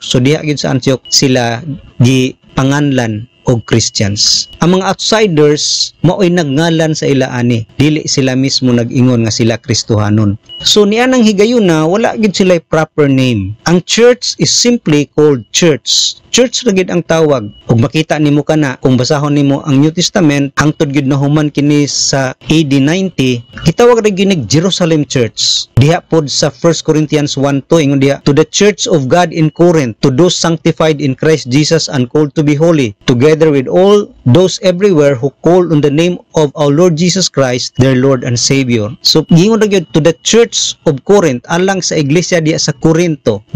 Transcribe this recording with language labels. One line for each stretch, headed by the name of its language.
Cebuano: So diha gyud sa Antioch sila gipanganlan og Christians. Ang mga outsiders mao'y nagngalan sa ila ani, dili sila mismo nag-ingon nga sila Kristohanon. So niya nang higayon na wala gid sila proper name.
English: Ang church is simply called church.
Cebuano: Church ra gid ang tawag. Ug makita nimo kana kung basahon nimo ang New Testament, hangtod gid nahuman kini sa AD 90, gitawag ra gid Jerusalem Church. Diha pod sa 1 Corinthians 1:2 ingon diha,
English: to the church of God in Corinth, to those sanctified in Christ Jesus and called to be holy, together with all those everywhere who call on the name of our Lord Jesus Christ, their Lord and Savior.
Cebuano: So gingon ra gyud
English: to the church of Corinth,
Cebuano: alang sa iglesia diha sa Corinto.